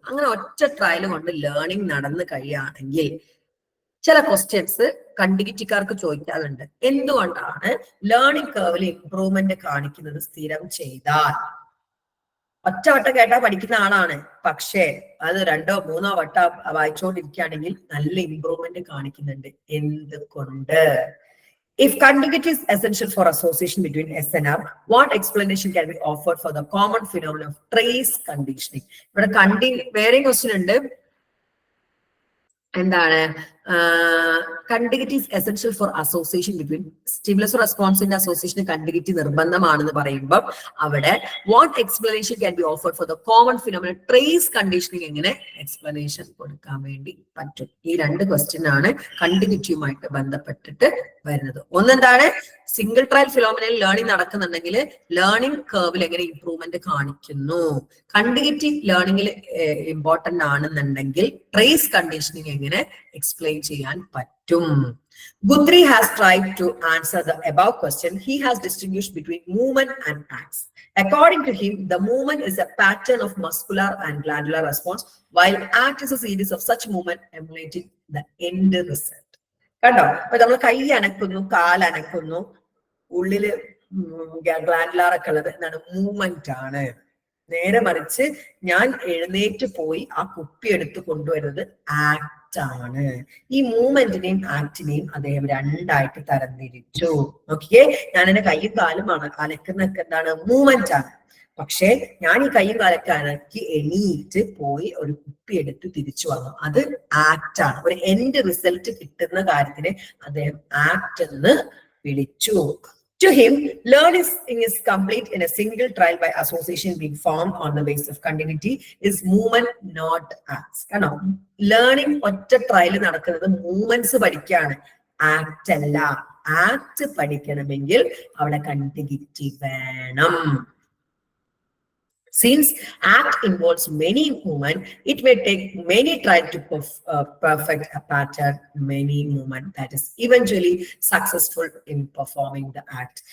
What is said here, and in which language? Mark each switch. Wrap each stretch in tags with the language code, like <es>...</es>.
<ml>അങ്ങനെ ഒറ്റ ട്രയൽ കൊണ്ട് ലേണിംഗ് നടന്നു കഴിയുകയാണെങ്കിൽ ചില ക്വസ്റ്റ്യൻസ് കണ്ടിഗിറ്റിക്കാർക്ക് ചോദിക്കാറുണ്ട്. എന്തുകൊണ്ടാണ് ലേണിംഗ് കർവിൽ ഇംപ്രൂവ്മെന്റ് കാണിക്കുന്നത് സ്ഥിരം ചെയ്താൽ? ഒറ്റ വട്ടം കേട്ടാ പഠിക്കുന്ന ആളാണ്, പക്ഷേ അത് 2 or 3 വട്ടം വായിച്ചുകൊണ്ടിരിക്കുകയാണെങ്കിൽ നല്ല ഇംപ്രൂവ്മെന്റ് കാണിക്കുന്നുണ്ട്. എന്തുകൊണ്ട്?</ml> <en>If contiguity is essential for association between S and R, what explanation can be offered for the common phenomenon of trace conditioning?</en> <ml>ഇവിടെ വേറെയും ക്വസ്റ്റ്യൻ ഉണ്ട്. എന്താണ്?</ml> <en>contiguity is essential for association between stimulus</en> <ml>റെസ്പോൺസിന്റെ association കണ്ടിഗിറ്റി നിർബന്ധമാണെന്ന് പറയുമ്പോൾ അവിടെ</ml> <en>what explanation can be offered for the common phenomenon trace conditioning</en> <ml>എങ്ങനെ explanation കൊടുക്കാൻ വേണ്ടി പറ്റും? ഈ 2 ക്വസ്റ്റ്യൻ ആണ് കണ്ടിഗിറ്റിയുമായിട്ട് ബന്ധപ്പെട്ടിട്ട് വരുന്നത്. ഒന്നെന്താണ്? Single trial phenomenal learning നടക്കുന്നുണ്ടെങ്കിൽ learning കർവിൽ എങ്ങനെ ഇംപ്രൂവ്മെന്റ് കാണിക്കുന്നു? കണ്ടിഗിറ്റി ലേണിംഗിൽ ഇമ്പോർട്ടന്റ് ആണെന്നുണ്ടെങ്കിൽ ട്രേസ് കണ്ടീഷനിങ് എങ്ങനെ എക്സ്പ്ലെയിൻ ചെയ്യാൻ പറ്റും?</ml> <en>Guthrie has tried to answer the above question. He has distinguished between movement and acts. According to him, the movement is a pattern of muscular and glandular response, while act is a series of such movement emulating the end result.</en> <ml>കണ്ടോ? അപ്പൊ നമ്മൾ കൈ അനക്കുന്നു, കാലനക്കുന്നു, ഉള്ളില് glandular ഒക്കെ ഉള്ളത് എന്താണ്? Movement ആണ്. നേരെ മറിച്ച് ഞാൻ എഴുന്നേറ്റ് പോയി ആ കുപ്പി എടുത്ത് കൊണ്ടുവരുന്നത് ആക്ട് ആണ്. ഈ മൂവ്മെന്റിനെയും ആക്ടിനെയും അദ്ദേഹം 2ആയിട്ട് തരംതിരിച്ചു. നോക്കിയേ, ഞാൻ എന്റെ കൈയും കാലും അനക്കുന്നൊക്കെ എന്താണ്? മൂവ്മെന്റ് ആണ്. പക്ഷെ ഞാൻ ഈ കൈയും കാലൊക്കെ അനക്കി എണീറ്റ് പോയി ഒരു കുപ്പി എടുത്ത് തിരിച്ചു വന്നു, അത് ആക്ട് ആണ്. ഒരു എൻഡ് റിസൾട്ട് കിട്ടുന്ന കാര്യത്തിനെ അദ്ദേഹം ആക്ട് എന്ന് വിളിച്ചു.</ml> <en>To him, learning is complete in a single trial by association being formed on the basis of continuity is movement, not acts.</en> <ml>Kano, learning ഒറ്റ ട്രയൽ നടക്കുന്നത് മൂവ്മെന്റ്സ് പഠിക്കാണ്, ആക്ട് അല്ല. ആക്ട് പഠിക്കണമെങ്കിൽ അവിടെ കണ്ടിഗിറ്റി വേണം.</ml> <en>Since act involves many movement, it may take many trials to perfect a pattern, many movement that is eventually successful in performing the act.</en>